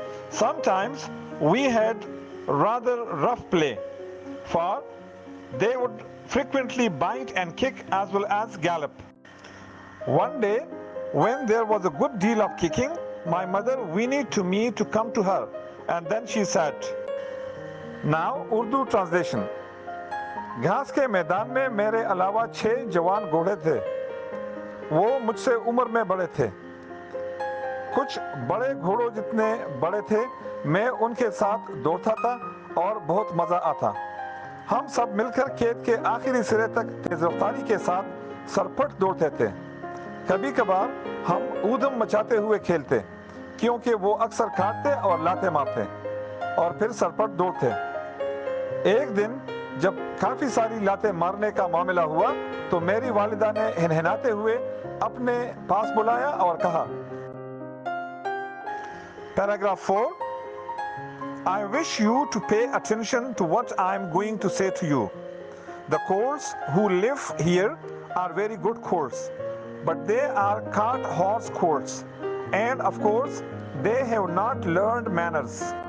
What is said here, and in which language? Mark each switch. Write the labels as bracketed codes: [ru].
[en] Sometimes we had rather rough play, for they would frequently bite and kick as well as gallop. One day, when there was a good deal of kicking, my mother whinnied to me to come to her, and then she said. Now Urdu Translation. [ur] گھاس کے میدان میں میرے علاوہ 6 جوان گھوڑے تھے. وہ مجھ سے عمر میں بڑے تھے. کچھ بڑے گھوڑوں جتنے بڑے تھے. میں ان کے ساتھ دوڑتا تھا اور بہت مزہ آتا. ہم سب مل کر کھیت کے آخری سرے تک تیز رفتاری کے ساتھ سرپٹ دوڑتے تھے. کبھی کبھار ہم اودم مچاتے ہوئے کھیلتے کیونکہ وہ اکثر کاٹتے اور لاتے مارتے اور پھر سرپٹ دوڑتے. ایک دن جب کافی ساری لاتیں مارنے کا معاملہ ہوا تو میری والدہ نے ہنہناتے ہوئے اپنے پاس بلایا اور کہا. [en] Paragraph 4. I wish you to pay attention to what I am going to say to you. The colts who live here are very good colts, but they are cart horse colts, and of course they have not learned manners.